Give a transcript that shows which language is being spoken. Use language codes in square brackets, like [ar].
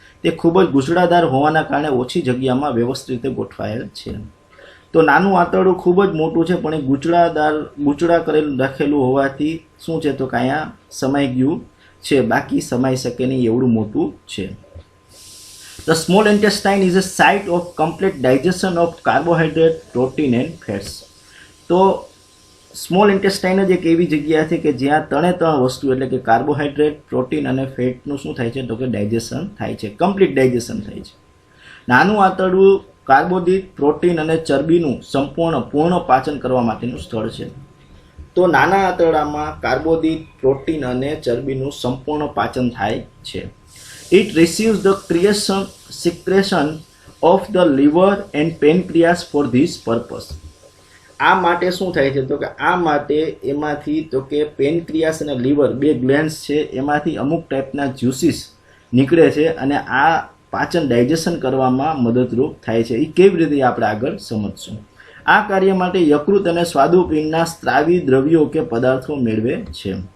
[gu] તે ખૂબ જ ગૂંચળાદાર હોવાના કારણે ઓછી જગ્યામાં વ્યવસ્થિત રીતે ગોઠવાયેલ છે. તો નાનું આંતરડું ખૂબ જ મોટું છે પણ એ ગૂંચળા કરેલું રાખેલું હોવાથી શું છે તો કે અહીંયા સમાઈ ગયું છે, બાકી સમાઈ શકે નહીં એવડું મોટું છે. [en] The small intestine is a site of complete digestion of carbohydrate, protein and fats. [gu] તો સ્મોલ ઇન્ટેસ્ટાઇન જ એક એવી જગ્યા છે કે જ્યાં ત્રણ વસ્તુ એટલે કે કાર્બોહાઈડ્રેટ, પ્રોટીન અને ફેટનું શું થાય છે તો કે ડાયજેશન થાય છે, કમ્પ્લીટ ડાયજેશન થાય છે. નાનું આંતરડું કાર્બોદિત, પ્રોટીન અને ચરબીનું પૂર્ણ પાચન કરવા માટેનું સ્થળ છે. તો નાના આંતરડામાં કાર્બોદિત, પ્રોટીન અને ચરબીનું સંપૂર્ણ પાચન થાય છે. [en] It receives the secretion of the liver and pancreas for this purpose. [gu] આ માટે શું થાય છે તો કે આ માટે એમાંથી તો કે પેનક્રિયાસ અને લીવર બે ગ્લેન્ડ્સ છે એમાંથી અમુક ટાઈપના જ્યુસીસ નીકળે છે અને આ પાચન ડાયજેશન કરવામાં મદદરૂપ થાય છે. એ કેવી રીતે આપણે આગળ સમજશું. આ કાર્ય માટે યકૃત અને સ્વાદુપિંડના સ્ત્રાવી દ્રવ્યો કે પદાર્થો મેળવે છે.